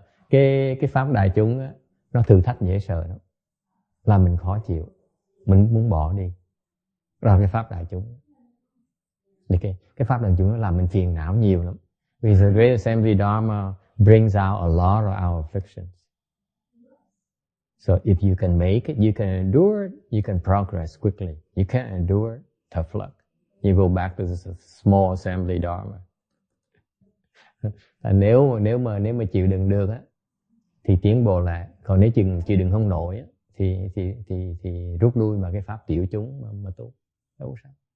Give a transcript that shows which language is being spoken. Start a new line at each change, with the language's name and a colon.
Vietnamese: Cái pháp đại chúng á, nó thử thách dễ sợ lắm, làm mình khó chịu, mình muốn bỏ đi. Rồi cái pháp đại chúng. Cái pháp đại chúng nó làm mình phiền não nhiều lắm.
English: Because the Great Assembly Dharma brings out a lot of our afflictions. So if you can make it, you can endure it, you can progress quickly. You can't endure it, tough luck. You go back to the small assembly Dharma.
Vietnamese: Nếu mà chịu đựng được á, thì tiến bộ lại. Còn nếu chịu đựng không nổi á, thì rút lui vào cái pháp tiểu chúng mà tu. Đâu sao?